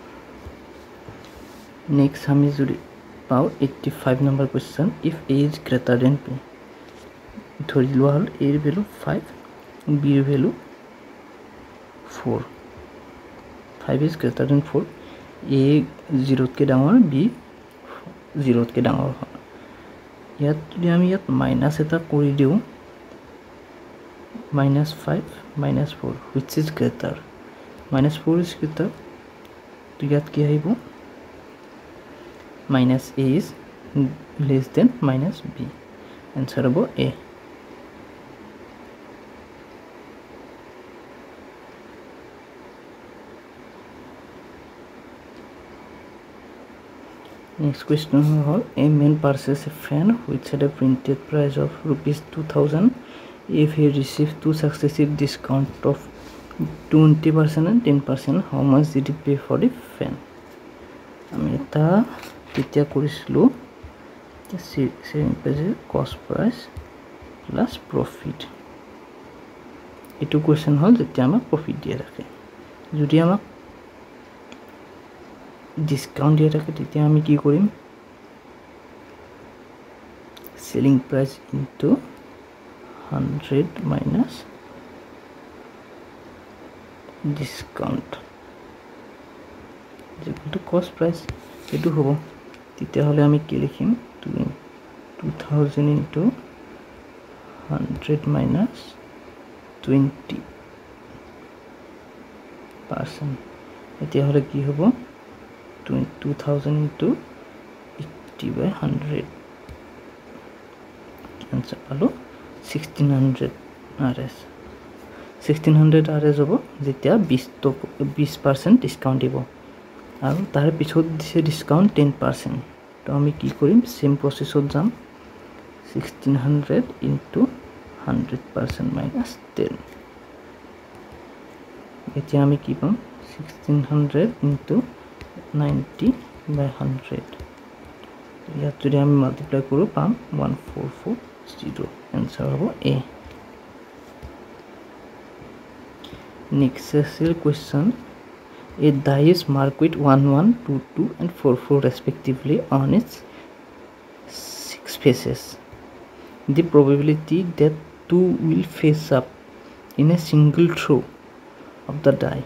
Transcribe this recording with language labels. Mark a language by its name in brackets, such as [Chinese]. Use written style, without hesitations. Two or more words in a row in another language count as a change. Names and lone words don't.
[Assamese] Next আমি যদি পাওঁ 85 number question. [English] If A is greater than P, [Assamese] ধৰি লোৱা হ'ল [English] A value 5, B value 4. [Assamese] 5 [English] is greater than [Assamese] 4. A 0 তকৈ ডাঙৰ, B 0 তকৈ ডাঙৰ. ইয়াত যদি আমি ইয়াত মাইনাস এটা কৰি দিও -5 -4 [English] which is greater -4 is greater [Assamese] তো ইয়াত কি আহিব [English] -A is less than -B [Assamese] answer হ'ব A. [English] Next question is a man purchases a fan which had a printed price of ₹2,000. If he received 2 successive discounts of 20% and 10%, how much did he pay for the fan? [Assamese] আমি এটা কেতিয়া কৰিছিলো [English] cost price plus profit. [Assamese] এটো question হল যেতিয়া আমাক profit দিয়ে ৰাখে যদি আমাক discount দিয়ে থাকে তেতিয়া আমি কি কৰিম [English] selling price into 100 minus discount equal to cost price [Assamese] এটো হ'ব তেতিয়া হলে আমি কি লিখিম [English] 2000 into 100 minus [Assamese] 20% এতিয়া হলে কি হ'ব [English] 2000 into 80 by 100 [Assamese] answer পালো 1600 RS 1600 RS হ'ব যেতিয়া 20% ডিসকাউন্ট দিব আৰু তাৰ পিছত দিছে ডিসকাউন্ট 10% তো আমি কি কৰিম [English] same process [Assamese] যাম [English] 1600 into 100% minus 10 [Assamese] এতিয়া আমি কি পাম [English] 1600 into 90 by 100 [Assamese] ইয়াত যদি আমি মাল্টিপ্লাই কৰো পাম 1440 answer হ'ব A. [English] Next question, a die is marked with 11, 22 and 44 respectively on its 6 faces. The probability that 2 will face up in a single throw of the die.